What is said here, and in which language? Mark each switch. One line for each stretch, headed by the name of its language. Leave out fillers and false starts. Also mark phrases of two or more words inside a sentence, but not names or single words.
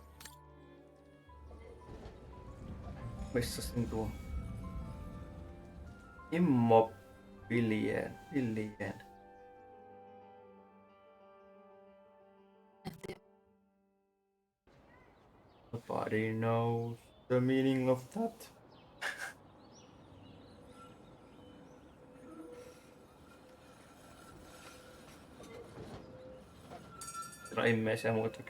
Finnish: Missä sen tuo? Immobilien. Villien. En tiedä.
English: Nobody knows the meaning of that.
Finnish: Siinä on immeisiä muitakin.